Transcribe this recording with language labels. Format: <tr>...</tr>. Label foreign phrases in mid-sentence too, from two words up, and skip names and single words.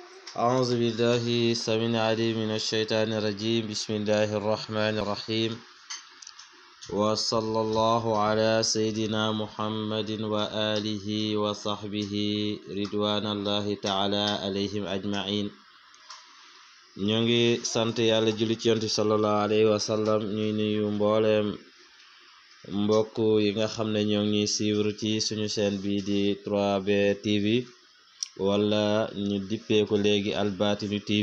<ar>أعوذ بالله السميع العليم من الشيطان الرجيم. بسم الله الرحمن الرحيم، وصلى الله على سيدنا محمد وآله وصحبه رضوان الله تعالى عليهم أجمعين.</ar> <wo>ñoo ngi sant yàlla julli ci yonent</wo> <ar>صلى الله عليه وسلم.</ar> <wo>ñuy nuyu mbooleem mbokk yi nga xam ne ñoo ngi suivre ci suñu chaîne bi di 3B TV wala ñu dippee ko léegi Albatinu TV.</wo>